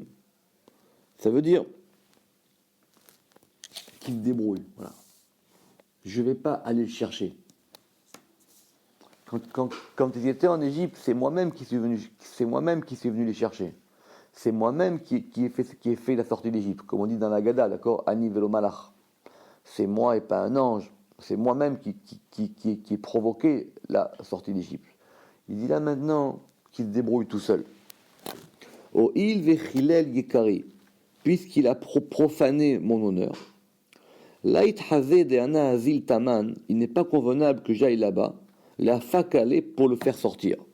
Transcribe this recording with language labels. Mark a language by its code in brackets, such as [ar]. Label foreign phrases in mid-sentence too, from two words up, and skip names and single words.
[fr] Ça veut dire qu'il se débrouille. Voilà. Je ne vais pas aller le chercher. Quand ils étaient en Égypte, c'est moi-même qui suis venu les chercher. C'est moi-même qui ai fait la sortie d'Égypte, comme on dit dans la Gada, d'accord, [he] אני ולא מלאך. [fr] C'est moi et pas un ange. C'est moi-même qui ai provoqué la sortie d'Égypte. Il dit là maintenant qu'il se débrouille tout seul. [arc] הואיל וחילל יקרי, [fr] puisqu'il a profané mon honneur. [arc] לית חזי דאנא אזיל תמן, [fr] il n'est pas convenable que j'aille là-bas, la fakale pour le faire sortir.